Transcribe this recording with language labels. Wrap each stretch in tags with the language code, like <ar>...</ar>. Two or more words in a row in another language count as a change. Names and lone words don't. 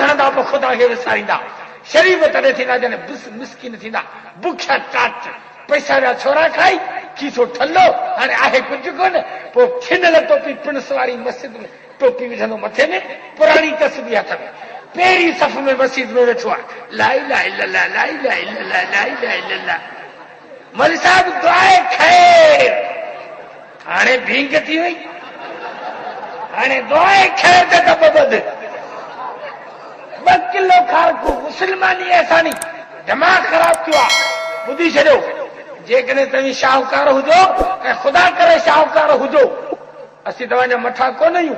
<sd>हणंदा पोइ ख़ुदा खे विसारींदा शरीफ़ तॾहिं थींदा जॾहिं मिसकिन थींदा बुखिया टाट पैसा जा छोरा खाई खीसो ठल्लो हाणे आहे कुझु कोन पोइ छिनल टोपी पिणस वारी मस्जिद में टोपी विझंदो मथे में पुराणी तस्बी हथ में पहिरीं सफ़ में मस्जिद में वेठो आहे</sd> <ar>لا إله إلا الله لا إله إلا الله لا إله إلا الله</ar> <sd>मौलवी साहब दुआए खैर हाणे भींग थी वई हाणे दुआए खैर ते दॿ ॿध 2 किलो खारकू मुस्लमानी असानी दिमाग़ ख़राब थियो आहे ॿुधी छॾियो जेकॾहिं तव्हीं शाहूकार हुजो ऐं ख़ुदा करे शाहूकार हुजो असीं तव्हांजा मथां कोन आहियूं</sd>